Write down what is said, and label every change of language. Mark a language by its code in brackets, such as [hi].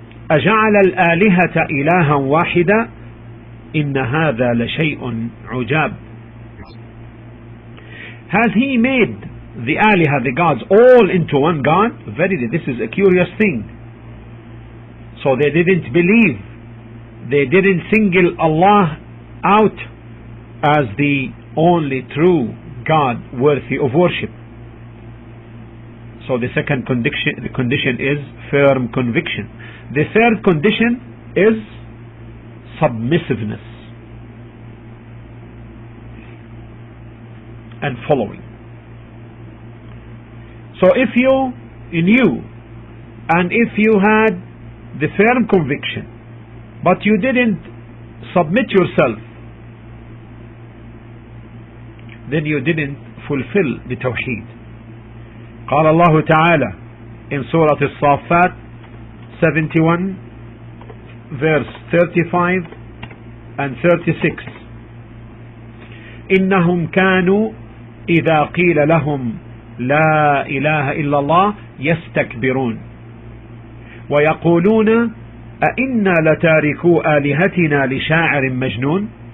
[ar] أجعل الآلهة إلها واحدا إن هذا لشيء عجاب. [en] Has He made the aliha, the gods, all into one God? Verily, this is a curious thing. So they didn't believe, they didn't single Allah out as the only true God worthy of worship. So the second condition is firm conviction. The third condition is submissiveness and following. So if you knew and if you had the firm conviction but you didn't submit yourself, then you didn't fulfill the Tawheed. [ar] قال الله تعالى [en] in Surah Al-Saffat 71 verse 35 and 36 [ar] إنهم كانوا إذا قيل لهم لا إله إلا الله يستكبرون ويقولون أئنا لتاركو آلهتنا لشاعر مجنون.